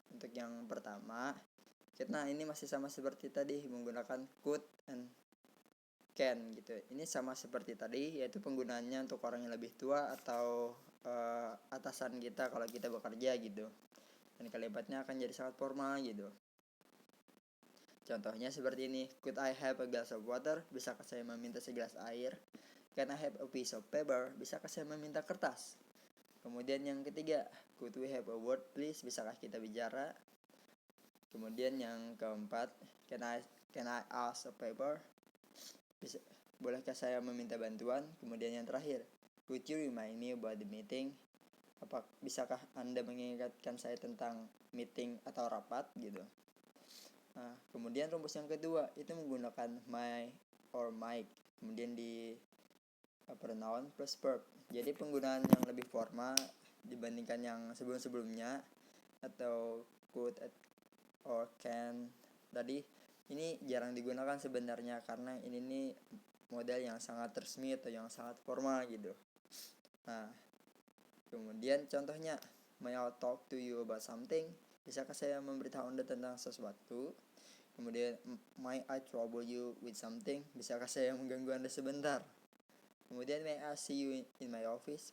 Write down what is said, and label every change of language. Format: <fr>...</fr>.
<id>Untuk yang pertama, kita ini masih sama seperti tadi, menggunakan could and can gitu. Ini sama seperti tadi, yaitu penggunaannya untuk orang yang lebih tua atau atasan kita kalau kita bekerja gitu. Dan kalimatnya akan jadi sangat formal gitu. Contohnya seperti ini,</id> <en>could I have a glass of water?</en> <id>Bisakah saya meminta segelas air?</id> <en>Can I have a piece of paper?</en> <id>Bisakah saya meminta kertas? Kemudian yang ketiga,</id> <en>could we have a word please?</en> <id>Bisakah kita bicara? Kemudian yang keempat,</id> <en>can I ask a favor?</en> <id>Bolehkah saya meminta bantuan? Kemudian yang terakhir,</id> <en>would you remind me about the meeting?</en> <id>Bisakah Anda mengingatkan saya tentang meeting atau rapat gitu? Nah, kemudian rumus yang kedua itu menggunakan my or Mike. Kemudian di pronoun plus verb. Jadi penggunaan yang lebih formal dibandingkan yang sebelum-sebelumnya atau could or can tadi ini jarang digunakan sebenarnya karena ini nih model yang sangat resmi atau yang sangat formal gitu. Nah, kemudian contohnya,</id> <en>may I talk to you about something?</en> <id>Bisakah saya memberitahu Anda tentang sesuatu? Kemudian,</id> <en>may I trouble you with something?</en> <id>Bisakah saya mengganggu Anda sebentar? Kemudian,</id> <en>may I see you in my office?</en>